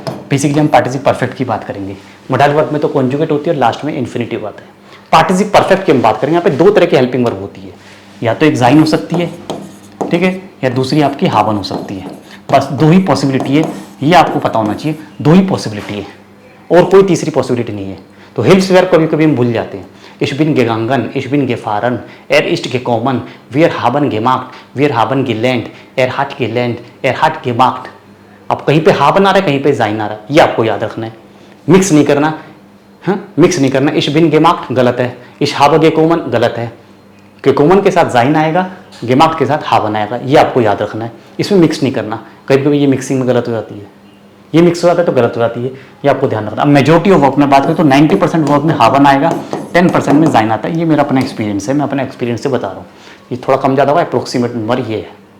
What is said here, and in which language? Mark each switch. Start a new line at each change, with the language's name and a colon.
Hindi: Basically हम पार्टिसिप perfect की बात करेंगे, मोडाइल वर्ब में तो कॉन्जुगेट होती है और लास्ट में इन्फिनिटिव आता है। पार्टिसिप परफेक्ट की हम बात करेंगे, यहाँ पे दो तरह की हेल्पिंग वर्ब होती है, या तो एक जाइन हो सकती है, ठीक है, या दूसरी आपकी हावन हो सकती है, बस दो ही पॉसिबिलिटी है, ये आपको पता होना चाहिए, दो ही पॉसिबिलिटी है और कोई तीसरी पॉसिबिलिटी नहीं है। तो हिल्स वर्ब कभी कभी हम भूल जाते हैं,
German: Ich bin gegangen, ich bin gefahren, ist gekommen, wir haben gemacht, wir haben gelernt, hat gelernt, hat gemacht।
Hindi: अब कहीं पे haben आ रहा है, कहीं पे sein आ रहा है, ये आपको याद रखना है, मिक्स नहीं करना, हाँ मिक्स नहीं करना।
German: Ich bin gemacht
Hindi: गलत है,
German: ich habe gekommen
Hindi: गलत है, gekommen के साथ sein आएगा, gemacht के साथ haben आएगा, ये आपको याद रखना है, इसमें मिक्स नहीं करना। कभी कभी ये मिक्सिंग में गलत हो जाती है, ये मिक्स हो जाता है तो गलत हो जाती है, ये आपको ध्यान रखना। अब मेजोरिटी ऑफ वर्ब में बात करें तो 90% वर्ब में हावन आएगा, 10% में जाइन आता है, ये मेरा अपना एक्सपीरियंस है, मैं अपने एक्सपीरियंस से बता रहा हूँ, ये थोड़ा कम ज़्यादा हुआ, अप्रोक्सीमेट नंबर ये है।